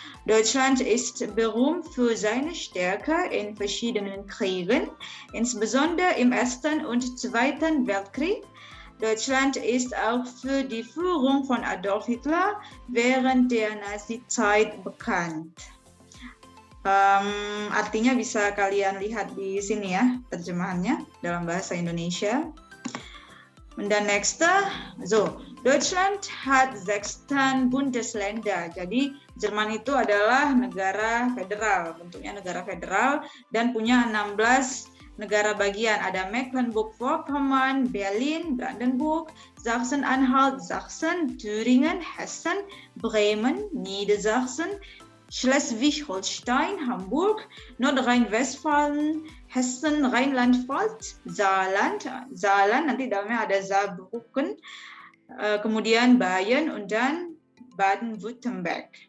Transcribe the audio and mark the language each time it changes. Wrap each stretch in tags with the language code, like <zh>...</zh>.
<de>Deutschland ist berühmt für seine Stärke in verschiedenen Kriegen, insbesondere im Ersten und Zweiten Weltkrieg. Deutschland ist auch für die Führung von Adolf Hitler während der Nazi-Zeit bekannt.</de> <id>Artinya bisa kalian lihat di sini, ya, terjemahannya dalam bahasa Indonesia.</id> <de>Und dann nächste, so, Deutschland hat 16 Bundesländer.</de> <id>Jadi Jerman itu adalah negara federal, bentuknya negara federal dan punya 16 negara bagian. Ada Mecklenburg-Vorpommern, Berlin, Brandenburg, Sachsen-Anhalt, Sachsen, Thüringen, Hessen, Bremen, Niedersachsen, Schleswig-Holstein, Hamburg, Nordrhein-Westfalen, Hessen, Rheinland-Pfalz, Saarland nanti dalamnya ada Saarbrücken, kemudian Bayern und dann Baden-Württemberg.</id>